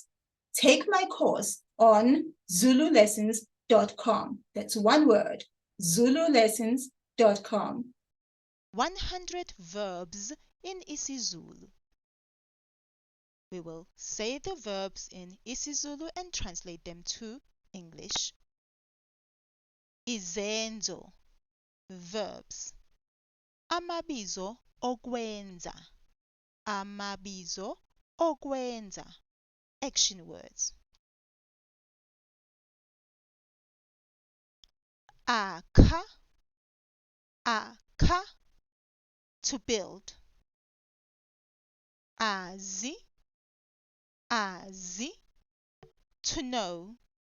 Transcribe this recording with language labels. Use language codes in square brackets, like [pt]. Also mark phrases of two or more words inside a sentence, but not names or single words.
[en] Take my course on zululessons.com. That's one word, zululessons.com. 100 verbs in isiZulu. We will say the verbs in isiZulu and translate them to English. [zu] Izenzo, verbs. Amabizo okwenza. Amabizo okwenza, [en] action words. [zu] Akha, akha, [en] to build. [zu] Azi, azi, [en] to know.